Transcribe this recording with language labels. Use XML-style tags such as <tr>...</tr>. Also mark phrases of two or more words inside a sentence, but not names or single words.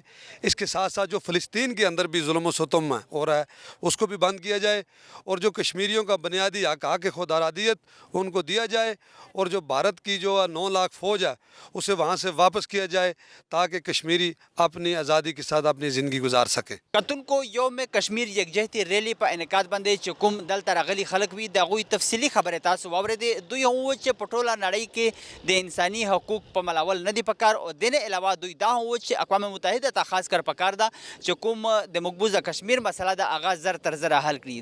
<ur>اس کے ساتھ ساتھ جو فلسطین کے اندر بھی ظلم و ستم ہو رہا ہے اس کو بھی بند کیا جائے، اور جو کشمیریوں کا بنیادی حق خود ارادیت ان کو دیا جائے، اور جو بھارت کی جو 9 لاکھ فوج ہے اسے وہاں سے واپس کیا جائے تاکہ کشمیری اپنی آزادی کے ساتھ اپنی زندگی گزار سکے.</ur> <ps>کتن کو یوم کشمیر یکجہتی ریلی په انعقاد باندې چې کوم دلته راغلي خلک وي د هغوی تفصیلي خبرې تاسو واورېدې. دوی هم وویل چې په ټوله نړۍ کې د انساني حقوق په ملاول نه دي پکار، او دې نه علاوه دوی دا هم وویل چې اقوام متحده ته</ps> <ur>خاص کر</ur> <ps>پکار ده چې کوم د مقبوضه کشمیر مسله ده هغه زر تر زره حل کړي.</ps>